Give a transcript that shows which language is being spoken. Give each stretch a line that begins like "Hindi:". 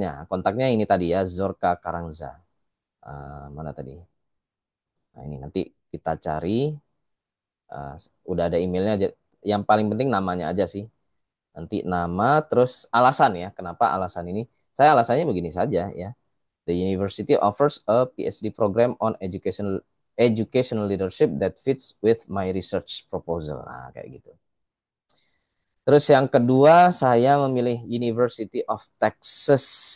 Indonesian: kontaknya ini tadi ya, Zorka Karangza. Mana tadi? Nah ini nanti kita cari. eh, udah ada emailnya. Yang paling penting namanya aja sih. Nanti nama, terus alasan ya. Kenapa alasan ini? Saya alasannya begini saja ya.
English: The university offers a PhD program on educational leadership that fits with my research proposal.
Indonesian: Nah, kayak gitu. Terus yang kedua, saya memilih University of Texas.